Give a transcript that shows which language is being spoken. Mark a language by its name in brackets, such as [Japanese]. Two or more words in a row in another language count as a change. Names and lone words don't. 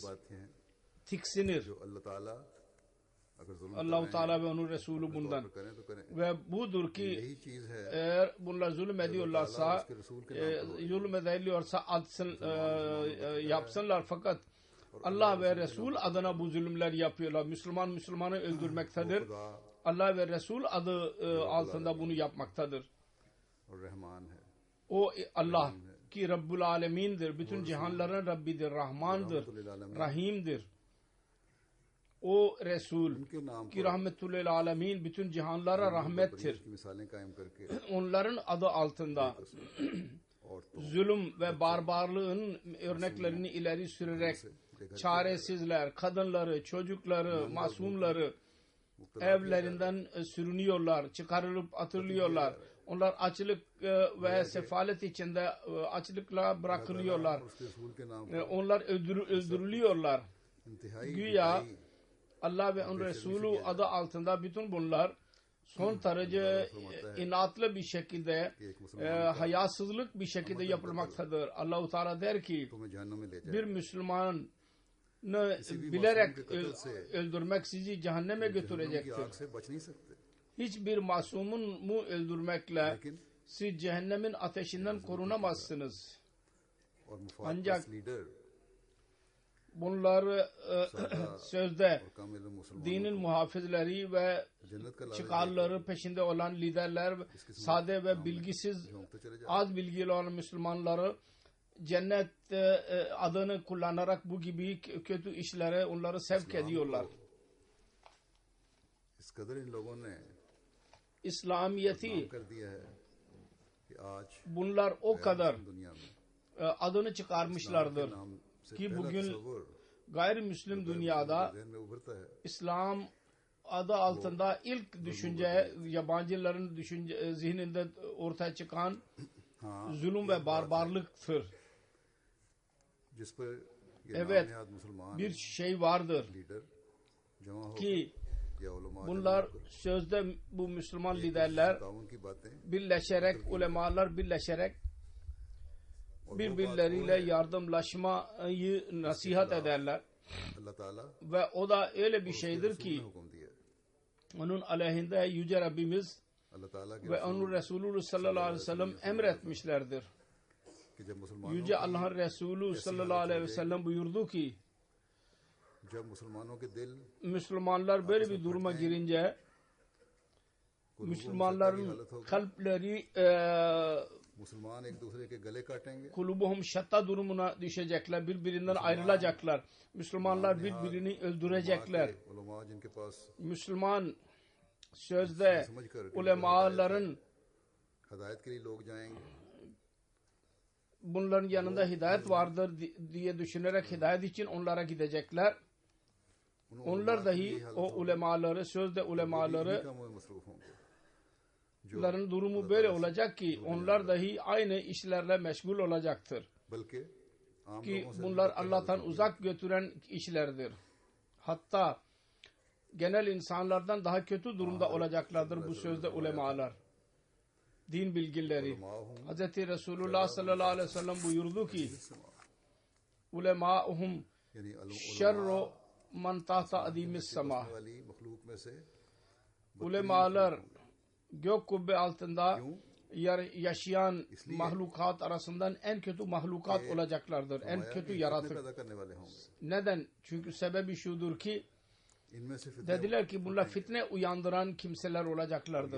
[Urdu] باتیں ہیں [Turkish] tiksinir. [Urdu] جو اللہ تعالیٰ اگر ظلم [Turkish] Allah-u Teala ve onun Resulü bundan. [Urdu] کریں تو کریں [Turkish] Ve budur ki [Urdu] یہی چیز ہے [Turkish] eğer bunlar zulüm ediyorlarsa, [Urdu] اس کے رسول کے نام پر [Turkish] zulüm ediliyorsa yapsınlar fakat Allah ve Resul adına bu zulümler yapıyorlar. Müslümanı öldürmektedir. Allah ve Resul adı altında bunu yapmaktadır. [Urdu] اور رحمان ہے, [Turkish] O Allah ki Rabbul Alemin'dir. Bütün cihanların Rabbidir. Rahmandır. Rahim'dir. O Resul [Urdu] ان کے نام [Turkish] ki [Urdu] पर [Turkish] rahmetüllil alemin bütün cihanlara rahmettir. [Urdu] کی مثالیں قائم کرکے [Turkish] Onların adı altında [Urdu] औरतों [Turkish] zulüm ve barbarlığın örneklerini ileri sürerek çaresizler, kadınları, çocukları, masumları evlerinden sürünüyorlar, çıkarılıp atılıyorlar. Onlar açlık ve sefalet içinde açlıkla bırakılıyorlar. [Urdu] اس کے رسول کے نام [Turkish] Onlar öldürülüyorlar. [Urdu] इंतहाई [Turkish] Güya Allah ve onun Resulü adı altında bütün bunlar son derece inatlı bir şekilde hayasızlık bir şekilde yapılmaktadır. Allah-u Teala der ki [Urdu] تمہیں جہنم میں لے جائے, [Turkish] bir Müslümanı bilerek öldürmek sizi cehenneme [Urdu] جہنم کی [Turkish] götürecektir. [Urdu] آگ سے بچ نہیں سکتے, [Turkish] Hiçbir masumun mu öldürmekle [Urdu] लेकिन [Turkish] siz cehennemin ateşinden korunamazsınız. [Urdu] और [Turkish] Ancak [Urdu] مفاد لیڈر [Turkish] bunları sözde [Urdu] اور کامل مسلمان [Turkish] dinin muhafizleri ve [Urdu] جنت کا لالچ [Turkish] çıkarları peşinde olan liderler, sade ve bilgisiz, [Urdu] جھونکتے چلے جاتے, [Turkish] az bilgili olan Müslümanları cennet adını kullanarak bu gibi kötü işlere onları sevk ediyorlar. [Urdu] اس قدر ان لوگوں نے [Turkish] İslamiyeti [Urdu] کر دیا ہے کہ آج [Turkish] bunlar o kadar [Urdu] دنیا میں [Turkish] adını çıkarmışlardır [Urdu] نام سے [Turkish] ki [Urdu] पहला [Turkish] bugün [Urdu] तस्वुर [Turkish] gayrimüslim dünyada [Urdu] ذہن میں ابھرتا ہے, [Turkish] İslam adı altında ilk düşünce yabancıların zihninde ortaya çıkan [Urdu] हाँ [Turkish] zulüm ve barbarlıktır. [Urdu] جس پر یہ [Turkish] Evet, [Urdu] نامیاد مسلمان [Turkish] bir şey vardır [Urdu] لیڈر جمع ہو [Turkish] ki [Urdu] یا علماء [Turkish] bunlar sözde bu Müslüman liderler [Urdu] تعاون کی باتیں, [Turkish] birleşerek, ulemalar birleşerek birbirleriyle yardımlaşmayı nasihat ederler. [Urdu] اللہ تعالیٰ [Turkish] Ve o da öyle bir şeydir [Urdu] ने [Turkish] ki [Urdu] حکم دیا, [Turkish] onun aleyhinde Yüce Rabbimiz [Urdu] اللہ تعالیٰ کے [Turkish] ve onun Resulü [Arabic] صلى الله عليه وسلم [Turkish] emretmişlerdir. [Urdu] کہ جب مسلمانوں [Turkish] Yüce Allah'ın Resulü [Arabic] صلى الله عليه وسلم [Turkish] buyurdu ki [Urdu] جب مسلمانوں کے دل [Turkish] Müslümanlar böyle bir duruma girince Müslümanların kalpleri [Urdu] مسلمان ایک دوسرے کے گلے کاٹیں گے, [Arabic] قلوبهم شتى [Turkish] durumuna düşecekler. Birbirinden ayrılacaklar. Müslümanlar birbirini öldürecekler. [Urdu] علماء جن کے پاس [Turkish] Müslüman sözde ulemaların [Urdu] ہدایت کے لیے لوگ جائیں گے, [Turkish] bunların yanında hidayet vardır diye düşünerek hidayet için onlara gidecekler. Onlar dahi o ulemaları, sözde ulemaları [Urdu] کام میں مصروف ہوں گے, [Turkish] onların durumu böyle olacak ki onlar dahi aynı işlerle meşgul olacaktır. [Urdu] بلکہ عام [Turkish] Ki [Urdu] لوگوں سے [Turkish] bunlar Allah'tan uzak götüren işlerdir. Hatta genel insanlardan daha kötü durumda olacaklardır bu sözde ulemalar. Din bilgileri. Hz. Resulullah [Arabic] صلى الله عليه وسلم [Turkish] buyurdu ki ulemâuhum [Urdu] यानी [Arabic] شر من تحت أديم السماء. [Urdu] والی مخلوق میں سے [Turkish] Ulemalar gök kubbe altında yaşayan mahlukat arasından en kötü mahlukat olacaklardır. En kötü yaratık. [Urdu] پیدا کرنے والے ہوں گے, [Turkish] Neden? Çünkü sebebi şudur ki [Urdu] ان میں سے فتنے [Turkish] dediler ki bunlar fitne uyandıran kimseler olacaklardır.